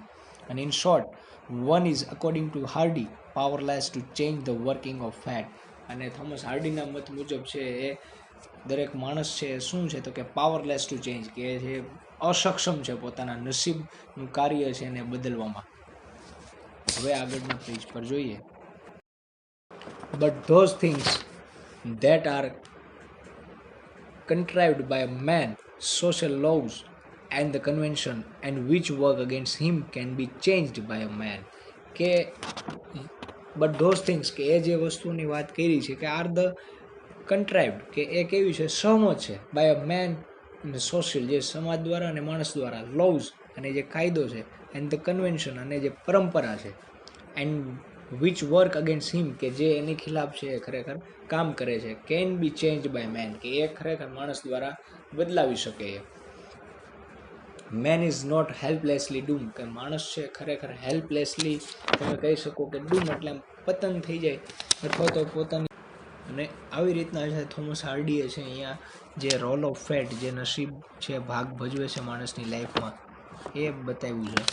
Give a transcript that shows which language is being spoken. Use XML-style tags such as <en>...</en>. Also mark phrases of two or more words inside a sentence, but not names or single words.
<gu>અને</gu> <en>in short one is according to Hardy powerless to change the working of fate</en> <gu>અને થોમસ હાર્ડીના મત મુજબ છે એ દરેક માણસ છે શું છે તો કે</gu> <en>powerless to change</en> <gu>કે જે અસક્ષમ છે પોતાના નસીબનું કાર્ય છે એને બદલવામાં. હવે આગળના પેજ પર જોઈએ.</gu> <en>but those things that are contrived by man, social laws and the convention and which work against him can be changed by a man</en> <gu>કે</gu> <en>but those things</en> <gu>કે એ જે વસ્તુની વાત કરી છે કે</gu> <en>are the contrived</en> <gu>કે એ કેવી છે સહમત છે</gu> <en>by a man and social</en> <gu>જે સમાજ દ્વારા અને માણસ દ્વારા laws અને જે કાયદો છે</gu> <en>and the convention</en> <gu>અને જે પરંપરા છે</gu> <en>and which work against him</en> <gu>કે જે એની ખિલાફ છે એ ખરેખર કામ કરે છે</gu> <en>can be changed by man</en> <gu>કે એ ખરેખર માણસ દ્વારા બદલાવી શકે એ.</gu> <en>Man is not helplessly doomed</en> <gu>કે માણસ છે ખરેખર હેલ્પલેસલી તમે કહી શકો કે ડૂમ એટલે પતન થઈ જાય અથવા તો પોતાની. અને આવી રીતના છે થોમસ હાર્ડીએ છે અહીંયા જે</gu> <en>role of fate</en> <gu>જે નસીબ છે ભાગ ભજવે છે માણસની લાઈફમાં એ બતાવ્યું છે.</gu>